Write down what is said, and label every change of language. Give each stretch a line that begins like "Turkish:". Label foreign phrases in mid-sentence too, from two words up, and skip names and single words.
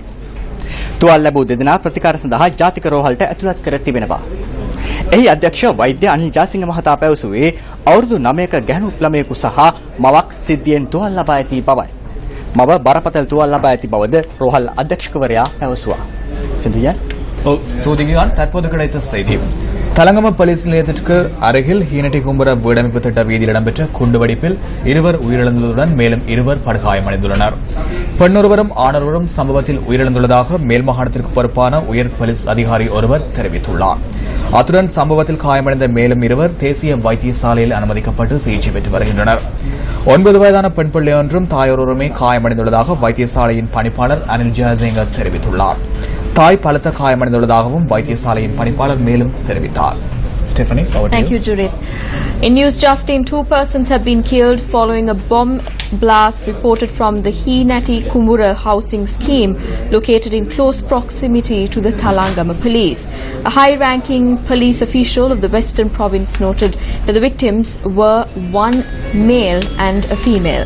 Sinhala: තුවාල ලැබූ දෙදෙනා ප්‍රතිකාර සඳහා ජාතික රෝහලට ඇතුළත් කර තිබෙනවා. එහි අධ්‍යක්ෂ වෛද්‍ය අනිල් ජාසිංහ මහතා පැවසුවේ අවුරුදු 9ක ගැහැණු ළමයෙකු සහ මවක් සිද්ධියෙන් තුවාල ලබා ඇති බවයි. මව බරපතල තුවාල ලබා ඇති බවද රෝහල් අධ්‍යක්ෂකවරයා පැවසුවා. සිඳුයන්
Tamil: ஸ்தூதிகான் தற்போது கிடைத்த செய்தி. தலங்கம போலீஸ் நிலையத்திற்கு அருகில் ஹீனட்டி கும்புர வீடமைப்பு திட்ட வீதியில் இடம்பெற்ற குண்டுவெடிப்பில் இருவர் உயிரிழந்ததுடன் மேலும் இருவர் படுகாயமடைந்துள்ளனர். பெண்ணொருவரும் ஆணொருவரும் சம்பவத்தில் உயிரிழந்துள்ளதாக மேல் மாகாணத்திற்கு பொறுப்பான உயர் போலீஸ் அதிகாரி ஒருவர் தெரிவித்துள்ளார். அத்துடன் சம்பவத்தில் காயமடைந்த மேலும் இருவர் தேசிய வைத்தியசாலையில் அனுமதிக்கப்பட்டு சிகிச்சை பெற்று வருகின்றனர். 9 வயதான பெண் பிள்ளை ஒன்றும் தாயொருவருமே காயமடைந்துள்ளதாக வைத்தியசாலையின் பணிப்பாளர் அனில் ஜாசிங்க தெரிவித்துள்ளார். தாய் பலத்த காயமடைந்துள்ளதாகவும் வைத்தியசாலையின் பணிப்பாளர் மேலும் தெரிவித்தார்.
English: Stephanie, thank you, Judith. In news just in, 2 persons have been killed following a bomb blast reported from the Heenati Kumura housing scheme located in close proximity to the Thalangama police. A high-ranking police official of the Western province noted that the victims were one male and a female.